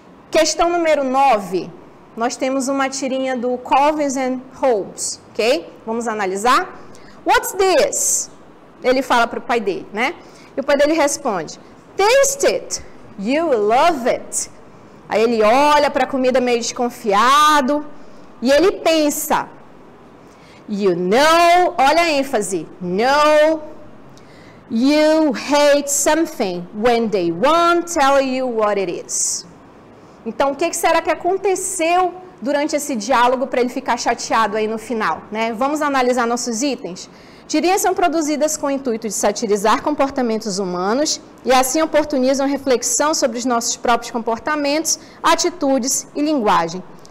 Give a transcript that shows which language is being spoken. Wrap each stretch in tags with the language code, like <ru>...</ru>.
<pt>Questão número 9. Nós temos uma tirinha do Collins and Hobbes, ok? Vamos analisar.</pt> <en>What's this?</en> <pt>Ele fala para o pai dele, né? E o pai dele responde,</pt> <en>taste it, you will love it.</en> <pt>Aí ele olha para a comida meio desconfiado. E ele pensa,</pt> <en>you know,</en> <pt>olha a ênfase,</pt> <en>know, you hate something when they won't tell you what it is.</en> <pt>Então, o que será que aconteceu durante esse diálogo para ele ficar chateado aí no final, né? Vamos analisar nossos itens? Tirinhas são produzidas com o intuito de satirizar comportamentos humanos e assim oportunizam reflexão sobre os nossos próprios comportamentos, atitudes e linguagem.</pt>